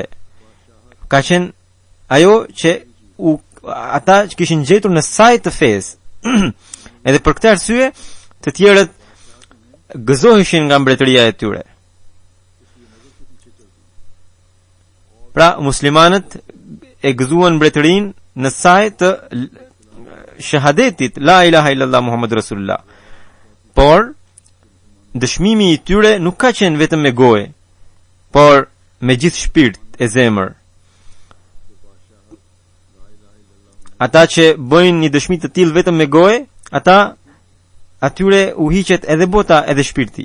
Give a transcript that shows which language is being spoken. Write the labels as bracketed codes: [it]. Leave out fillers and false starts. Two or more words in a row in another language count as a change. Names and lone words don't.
[sq] Ka qenë ajo që ata që kishin gjetur në saj të fesë. Edhe për këtë arsye, të tjerët gëzoheshin nga mbretëria e tyre. Pra, muslimanët e gëzuan mbretërinë në saj të shahadetit [ar] لا إله إلا الله محمد رسول الله. [sq] Por dëshmimi i tyre nuk ka qenë vetëm me gojë, por me gjithë shpirt e zemër. Ata që bëjnë një dëshmi të tillë vetëm me gojë, atyre u hiqet edhe bota edhe shpirti.